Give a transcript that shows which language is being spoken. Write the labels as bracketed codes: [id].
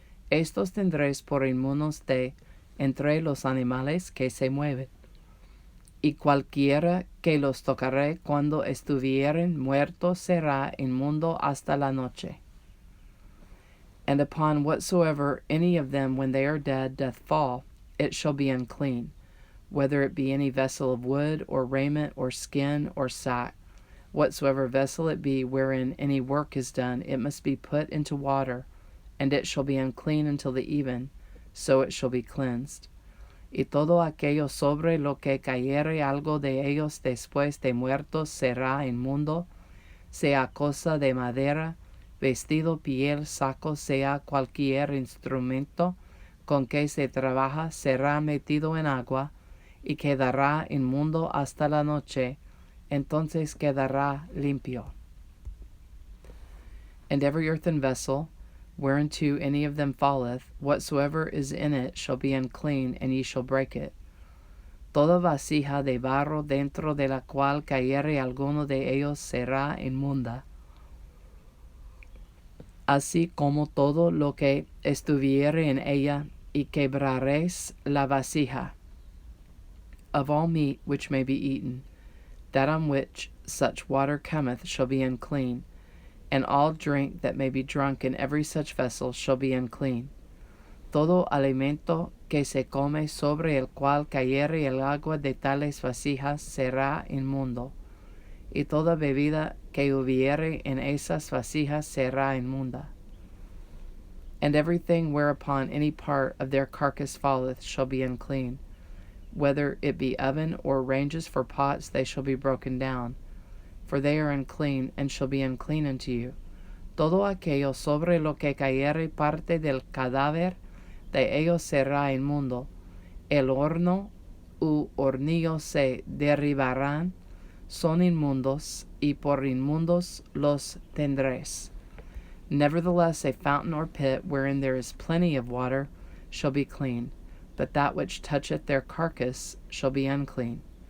[es] Estos tendréis por inmundos de entre los animales que se mueven. Y cualquiera que los tocare cuando estuvieren muertos será inmundo hasta la noche. [en] And upon whatsoever any of them when they are dead doth fall, it shall be unclean. whether it be any vessel of wood, or raiment, or skin, or sack. Whatsoever vessel it be wherein any work is done, it must be put into water, and it shall be unclean until the even, so it shall be cleansed. [es] Y todo aquello sobre lo que cayere algo de ellos después de muertos será inmundo, sea cosa de madera, vestido, piel, saco, sea cualquier instrumento con que se trabaja, será metido en agua, y quedará inmundo hasta la noche, entonces quedará limpio. [en] And every earthen vessel, whereunto any of them falleth, whatsoever is in it shall be unclean, and ye shall break it. [es] Toda vasija de barro dentro de la cual cayere alguno de ellos será inmunda, así como todo lo que estuviere en ella, y quebraréis la vasija. [en] Of all meat which may be eaten, that on which such water cometh shall be unclean, and all drink that may be drunk in every such vessel shall be unclean. [es] Todo alimento que se come sobre el cual cayere el agua de tales vasijas será inmundo, y toda bebida que hubiere en esas vasijas será inmunda. [en] And everything whereupon any part of their carcass falleth shall be unclean. Whether it be oven or ranges for pots, they shall be broken down, for they are unclean, and shall be unclean unto you. [es] Todo aquello sobre lo que cayere parte del cadáver de ellos será inmundo. El horno u hornillo se derribarán, son inmundos, y por inmundos los tendréis. [en] Nevertheless, a fountain or pit, wherein there is plenty of water, shall be clean, but that which toucheth their carcass shall be unclean.